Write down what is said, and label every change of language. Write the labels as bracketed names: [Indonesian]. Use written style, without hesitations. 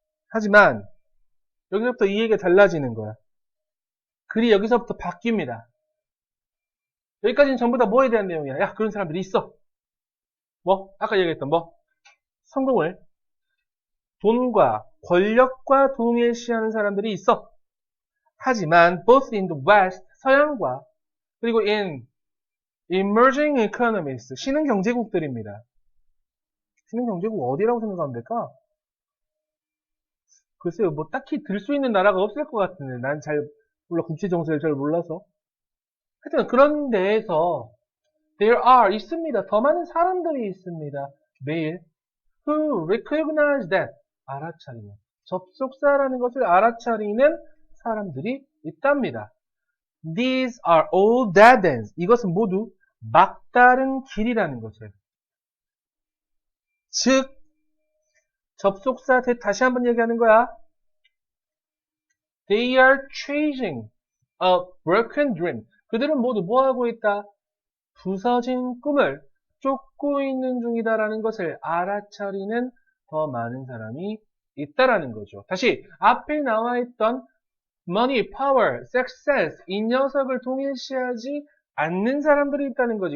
[Korean] 하지만 여기서부터 이 얘기가 달라지는 거야. 글이 여기서부터 바뀝니다. 여기까지는 전부 다 뭐에 대한 내용이야? 야, 그런 사람들이 있어. 뭐? 아까 얘기했던 뭐? 성공을 돈과 권력과 동일시하는 사람들이 있어. 하지만 [English] both in the West, [Korean] 서양과 그리고 [English] in emerging economies, [Korean] 신흥 경제국들입니다. 신흥 경제국 어디라고 생각하면 될까? 글쎄요, 뭐 딱히 들 수 있는 나라가 없을 것 같은데 난 몰라 국제 정세를 잘 몰라서. 하여튼 그런 데에서 [English] there are [Korean] 있습니다. 더 많은 사람들이 있습니다. 매일 [English] who recognize that [Korean] 알아차리는 접속사라는 것을 알아차리는 사람들이 있답니다. [English] These are all dead ends. [Korean] 이것은 모두 막다른 길이라는 것을. 즉 접속사 다시 한번 얘기하는 거야. [English] They are chasing a broken dream. [Korean] 그들은 모두 뭐하고 있다? 부서진 꿈을 쫓고 있는 중이다라는 것을 알아차리는 더 많은 사람이 있다라는 거죠. 다시 앞에 나와 있던 [English] money, power, success [Korean] 이 녀석을 동일시하지 않는 사람들이 있다는 거지.